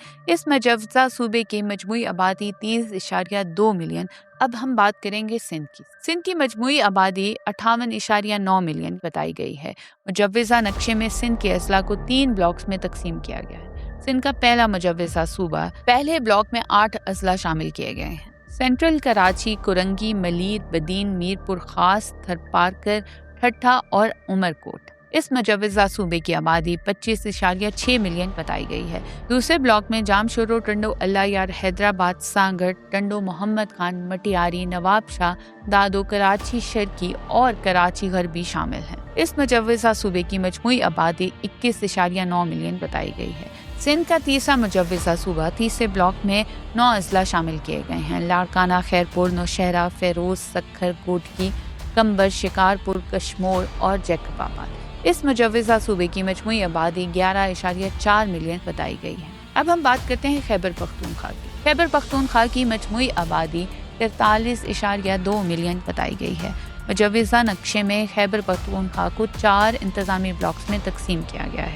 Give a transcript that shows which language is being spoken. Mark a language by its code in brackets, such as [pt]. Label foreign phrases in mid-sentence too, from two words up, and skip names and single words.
[ur] اس مجوزہ صوبے کی مجموعی آبادی 30.2 ملین. اب ہم بات کریں گے سندھ کی. سندھ کی مجموعی آبادی 58.9 ملین بتائی گئی ہے. مجوزہ نقشے میں سندھ کے اضلاع کو 3 بلاکس میں تقسیم کیا گیا ہے. سندھ کا پہلا مجوزہ صوبہ، پہلے بلاک میں 8 اضلاع شامل کیے گئے ہیں. सेंट्रल कराची, कुरंगी, मलीर, बदीन, मीरपुर खास, थरपारकर, ठट्ठा और उमरकोट। اس مجوزہ صوبے کی آبادی 25.6 ملین بتائی گئی ہے. دوسرے بلاک میں جامشورو، ٹنڈو، اللہ یار، حیدرآباد، سانگھڑ، ٹنڈو، محمد خان، مٹیاری، نواب شاہ، دادو، کراچی شرقی اور کراچی غربی شامل ہیں. اس مجوزہ صوبے کی مجموعی آبادی 21.9 ملین بتائی گئی ہے. سندھ کا تیسرا مجوزہ صوبہ، تیسرے بلاک میں 9 اضلاع شامل کیے گئے ہیں. लाड़काना, खैरपुर, नौशहरा, फेरोज, सखर, कोटकी, कंबर, शिकारपुर, कश्मोर और जैकबाबाद। اس مجوزہ صوبے کی مجموعی آبادی 11.4 ملین بتائی گئی ہے. اب ہم بات کرتے ہیں خیبر پختونخوا کی۔ خیبر پختونخوا کی مجموعی آبادی 43.2 ملین بتائی گئی ہے. مجوزہ نقشے میں خیبر پختونخوا کو 4 انتظامی بلاکس میں تقسیم کیا گیا ہے.